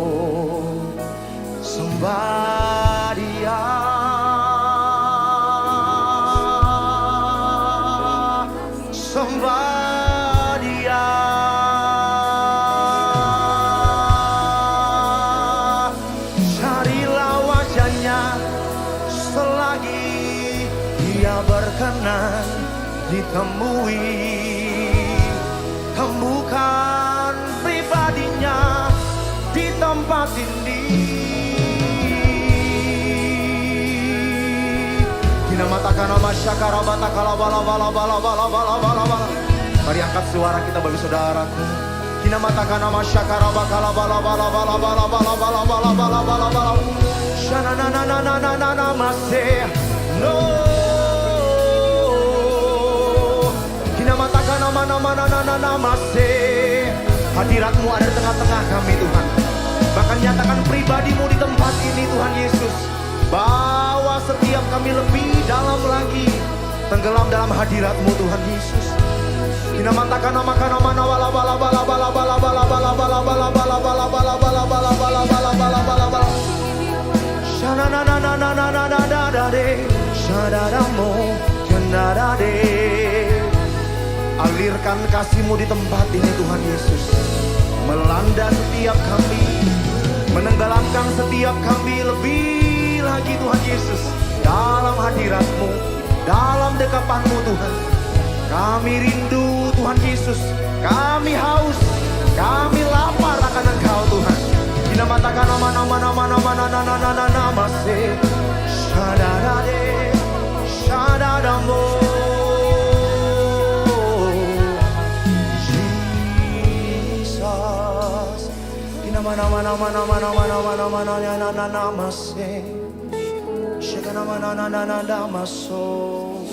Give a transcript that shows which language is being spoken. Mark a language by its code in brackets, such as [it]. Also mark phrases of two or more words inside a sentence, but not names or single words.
[en] somebody somebody [id] carilah wajahnya selagi dia berkenan ditemui, temukan pribadinya di tempat ini. Matakan nama syakara batakala bala bala bala bala bala bala bala. Mari angkat suara kita Bapak Saudaraku. Kita matakan nama syakara bakala bala bala bala bala bala bala bala bala bala bala. Shana na na na na na na na mase. No. Kita matakan nama nama na na na na mase. Hadirat-Mu ada di tengah-tengah kami Tuhan. Bahkan nyatakan pribadi-Mu di tempat ini Tuhan Yesus. Bawa setiap kami lebih dalam lagi, tenggelam dalam hadirat-Mu Tuhan Yesus. Kita matakan nama kana mana bala bala bala bala bala bala bala bala bala bala bala bala bala bala bala bala bala bala bala. Shana na na na na na na na na na de, shana mo kena na de. Alirkan kasih-Mu di tempat ini Tuhan Yesus, melanda setiap kami, menenggelamkan setiap kami lebih lagi Tuhan Yesus, dalam hadirat-Mu, dalam dekapan-Mu Tuhan. Kami rindu Tuhan Yesus, kami haus, kami lapar akan Engkau Tuhan. Kita matakan nama-nama nama-nama nama-nama nama se syadadade syadadamo Jesus. Kita nama-nama nama-nama nama-nama nama-nama nama se nama maso.